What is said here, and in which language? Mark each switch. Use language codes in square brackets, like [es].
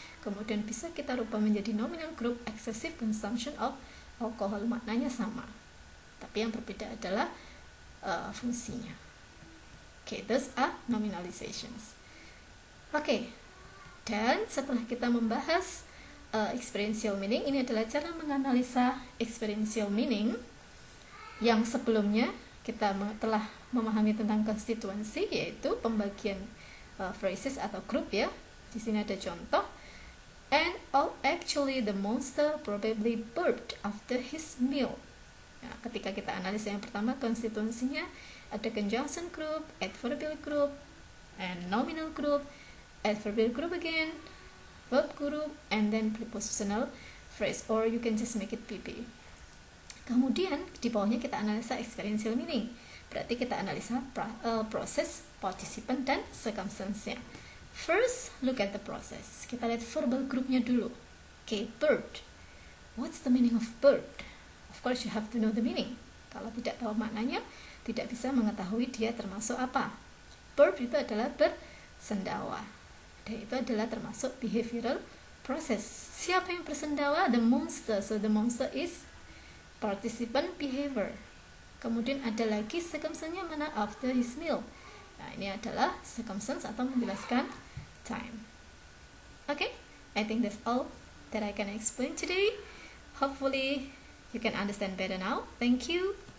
[id] Kemudian bisa kita rubah menjadi nominal group, excessive consumption of alcohol, maknanya sama, tapi yang berbeda adalah fungsinya. [en] Okay, those are nominalizations. [id] Okay, dan setelah kita membahas experiential meaning, ini adalah cara menganalisa experiential meaning. Yang sebelumnya kita telah memahami tentang konstituensi, yaitu pembagian phrases atau grup ya. Di sini ada contoh. [en] And actually the monster probably burped after his meal. Nah, ketika kita analisa yang pertama konstituensinya, ada conjunction group, adverbial group, and nominal group, adverbial group again, verb group, and then prepositional phrase, or you can just make it PP. [id] Kemudian di bawahnya kita analisa experiential meaning. Berarti kita analisa proses, participant, dan circumstance-nya. [en] First, look at the process. Kita lihat verbal groupnya dulu. Okay, bird. What's the meaning of bird? Of course, you have to know the meaning. [id] Kalau tidak tahu maknanya, tidak bisa mengetahui dia termasuk apa. Bird itu adalah bersendawa. Dan itu adalah termasuk behavioral process. Siapa yang bersendawa? The monster. [en] So, the monster is participant behavior. [id] Kemudian ada lagi circumstance-nya mana? After his meal. Nah, ini adalah circumstance atau menjelaskan time. [en] Okay, I think that's all that I can explain today. Hopefully you can understand better now. Thank you.